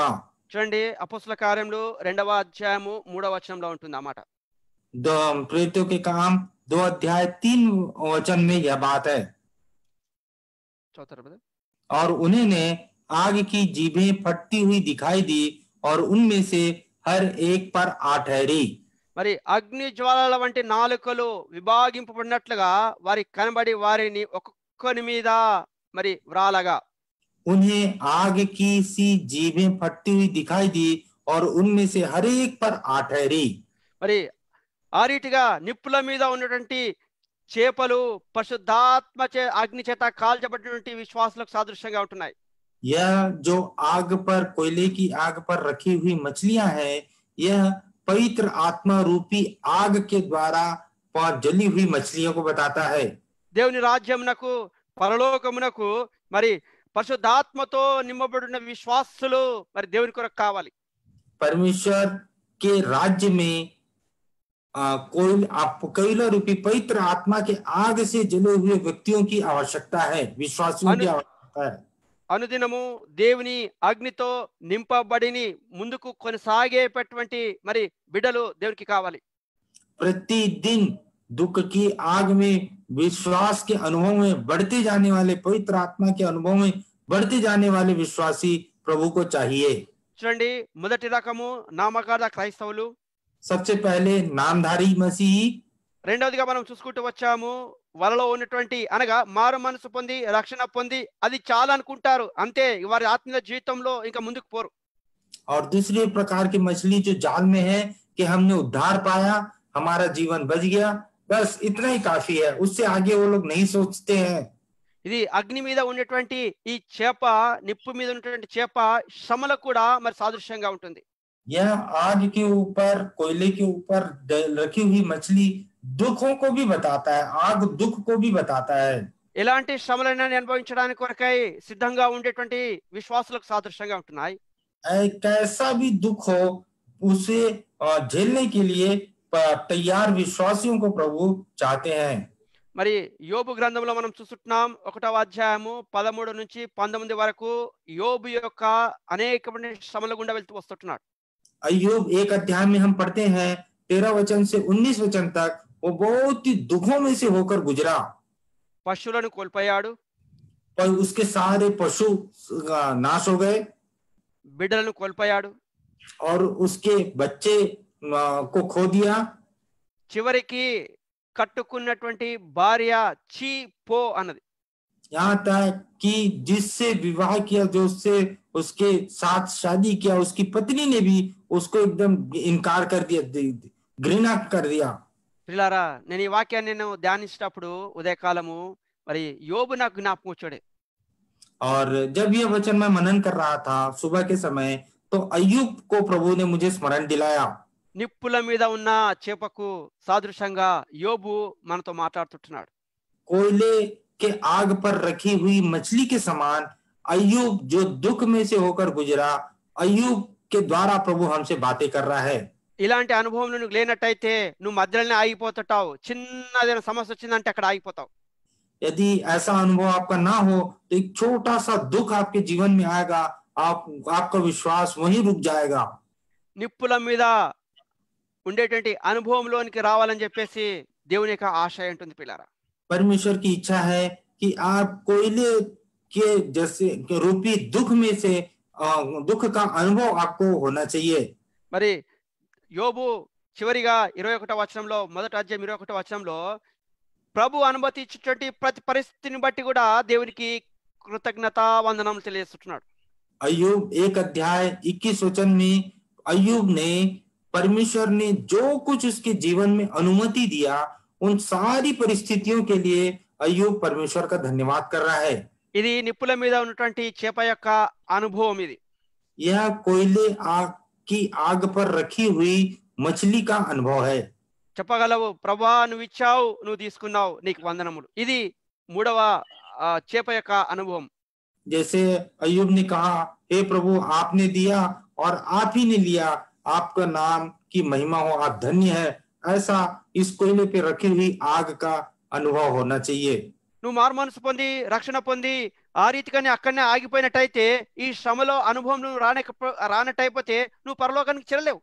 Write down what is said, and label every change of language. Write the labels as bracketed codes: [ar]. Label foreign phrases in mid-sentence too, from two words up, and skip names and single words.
[te] చూడండి అపోస్తల కార్యములు 2వ అధ్యాయము 3వ వచనంలో ఉంటుంది ఆ మాట. [hi] प्रेरितों के काम 2 अध्याय 3 वचन में यह बात है। [te] చదువుతారా brother? [hi] और उन्हें आग की जीभें फटती हुई दिखाई दी और उनमें से हर एक पर आ ठहरी। [te] మరి అగ్ని జ్వాలల వంటి నాలుకలు విభాగింపబడినట్లుగా వారి కనబడి వారిని ఒక్కొక్కని మీద మరి వ్రాలగా. [hi] उन्हें आग की सी जीभें फटती हुई दिखाई दी और उनमें से हर एक पर आ ठहरी। [te] మరి ఆ రీతిగా నిప్పుల మీద ఉన్నటువంటి చేపలు పరిశుద్ధాత్మ అగ్ని చేత కాల్చబడినటువంటి విశ్వాసులకు సాదృశ్యంగా ఉంటున్నాయి. [hi] यह जो आग पर, कोयले की आग पर रखी हुई मछलियां हैं, यह पवित्र आत्मा रूपी आग के द्वारा जली हुई मछलियों को बताता है। [te] దేవుని రాజ్యమునకు పరలోకమునకు మరి పరిశుద్ధాత్మతో నింపబడిన విశ్వాసులు మరి దేవుని కొరకు కావాలి. [hi] परमेश्वर के राज्य में कोयला रूपी पवित्र आत्मा के आग से जले हुए व्यक्तियों की आवश्यकता है, विश्वासियों की आवश्यकता है। [te] అనుదినము దేవుని అగ్నితో నింపబడిని ముందుకు కొనసాగేటటువంటి మరి బిడ్డలు దేవునికి కావాలి. [hi] प्रतिदिन दुख की आग में विश्वास के अनुभव में बढ़ते जाने वाले, पवित्र आत्मा के अनुभव में बढ़ते जाने वाले विश्वासी प्रभु को चाहिए। [te] చూడండి మొదటి రకము నామకార్థ క్రైస్తవులు, [hi] सबसे पहले नामधारी मसीही, [te] రెండవదిగా మనం చూసుకుంటూ వచ్చాము వాళ్ళలో ఉన్నటువంటి అనగా మారు మనసు పొంది రక్షణ పొంది అది చాలా అనుకుంటారు, అంతే వారి ఆత్మీయ జీవితంలో ఇంకా ముందుకు పోరు. [hi] और दूसरे प्रकार की मछली जो जाल में है कि हमने उद्धार पाया, हमारा जीवन बच गया, बस इतना ही काफी है, उससे आगे वो लोग नहीं सोचते हैं। [te] ఇది అగ్ని మీద ఉన్నటువంటి ఈ చేప, నిప్పు మీద ఉన్నటువంటి చేప శ్రమలకు కూడా మరి సాదృశ్యంగా ఉంటుంది. [hi] यह आग के ऊपर, कोयले के ऊपर रखी हुई मछली दुखों को भी बताता है, आग दुख को भी बताता है। [te] ఎలాంటి శ్రమలైనా అనుభవించడానికి కొరకై సిద్ధంగా ఉండేటువంటి విశ్వాసులకు సాదృశ్యంగా ఉంటున్నాయి. [hi] कैसा भी दुख हो उसे झेलने के लिए तैयार विश्वासियों को प्रभु चाहते हैं। [te] మరి యోబు గ్రంథంలో మనం చూస్తున్నాం 1వ అధ్యాయము 13 నుంచి 19 వరకు యోబు యొక్క అనేకమైన శ్రమల గుండా వెళ్తూ వస్తున్నాడు. [hi] अय्यूब 1 अध्याय में हम पढ़ते हैं 13 वचन से 19 वचन तक, वो बहुत ही दुखों में से होकर गुजरा। [te] పశువులను కోల్పోయాడు, [hi] पर उसके सारे पशु नाश हो गए [te] బిడ్డలను కోల్పోయాడు, [hi] और उसके बच्चे को खो दिया। [te] చివరికి కట్టుకున్నటువంటి భార్య చీ పో అన్నది. [hi] यहाँ तक कि जिससे विवाह किया, जो उससे उसके साथ शादी किया, उसकी पत्नी ने भी उसको एकदम इनकार कर दिया, घृणा कर दिया। [te] ప్రియులారా, నేను ఈ వాక్యాన్ని నేను ధ్యానించేటప్పుడు ఉదయకాలము మరి యోబు నాకు జ్ఞాపకం వచ్చాడు. [hi] और जब यह वचन मैं मनन कर रहा था सुबह के समय, तो अय्यूब को प्रभु ने मुझे स्मरण दिलाया। [te] నిప్పుల మీద ఉన్న చేపకు సాదృశ్యంగా యోబు మనతో మాట్లాడుతున్నాడు. [hi] कोयले के आग पर रखी हुई मछली के समान अय्यूब जो दुख में से होकर गुजरा, अय्यूब के द्वारा प्रभु हमसे बातें कर रहा है। [te] ఇలాంటి అనుభవం నువ్వు లేనట్టయితే నువ్వు మధ్యలోనే ఆగిపోతుంటావు. చిన్నదైన సమస్య వచ్చిందంటే అక్కడ ఆగిపోతావు. [hi] यदि ऐसा अनुभव आपका ना हो तो एक छोटा सा दुख आपके जीवन में आएगा, आपका विश्वास वहीं रुक जाएगा। [te] నిప్పుల మీద ఉండేటువంటి అనుభవంలోనికి రావాలని చెప్పేసి దేవుని యొక్క ఆశ ఉంటుంది పిల్లారా. [hi] परमेश्वर की इच्छा है कि आप कोयले के जैसे रूपी दुख में से दुख का अनुभव आपको होना चाहिए। [te] మరి యోబు చివరిగా 21వ వచనంలో, మొదటి అధ్యాయం 21వ వచనంలో ప్రభు అనుమతి ఇచ్చేటువంటి ప్రతి పరిస్థితిని బట్టి కూడా దేవునికి కృతజ్ఞత వందనములు తెలియజేస్తున్నాడు. [hi] अय्यूब 1 अध्याय 21 वचन में अय्यूब ने, परमेश्वर ने जो कुछ उसके जीवन में अनुमति दिया, उन सारी परिस्थितियों के लिए अय्यूब परमेश्वर का धन्यवाद कर रहा है। [te] ఇది నిప్పుల మీద ఉన్నటువంటి చేప యొక్క అనుభవం. ఇది [hi] यह कोयले आग की आग पर रखी हुई मछली का अनुभव है। [te] చెప్పగలవు, ప్రభా నువ్వు ఇచ్చావు, నువ్వు తీసుకున్నావు, నీకు వందనములు. ఇది 3వ చేప యొక్క అనుభవం. [hi] जैसे अय्यूब ने कहा, हे प्रभु आपने दिया और आप ही ने लिया, आपका नाम की महिमा हो, आप धन्य है। ऐसा इस कोयले पे रखी हुई आग का अनुभव होना चाहिए. [te] నువ్వు మారుమనసు పొంది రక్షణ పొంది ఆ రీతిగానే అక్కడనే ఆగిపోయినట్టయితే ఈ శ్రమలో అనుభవం నువ్వు రానట్టయిపోతే నువ్వు పరలోకానికి చెల్లలేవు.